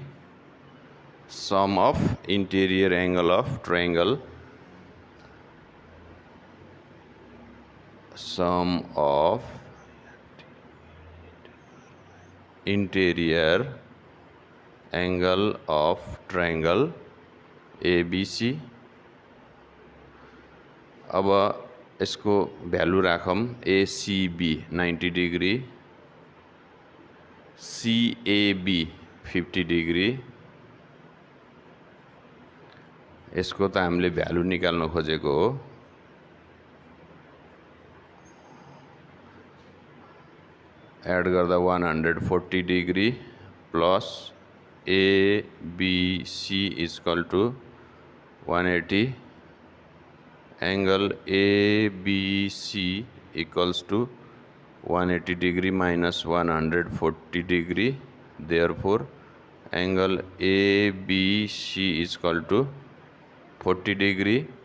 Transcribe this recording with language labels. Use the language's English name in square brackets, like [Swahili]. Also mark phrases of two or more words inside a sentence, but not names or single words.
[English] Sum of interior angle of triangle. Sum of interior angle of triangle ABC. [Nepali] अब इसको भ्यालु राखौं ACB 90 डिग्री, CAB 50 डिग्री. यसको त हामीले भ्यालु निकाल्न खोजेको हो. एड गर्दा 140 [English] degree plus ABC is equal to 180. Angle ABC equals to 180 degree minus 140 degree. Therefore, angle ABC is equal to 40 degree.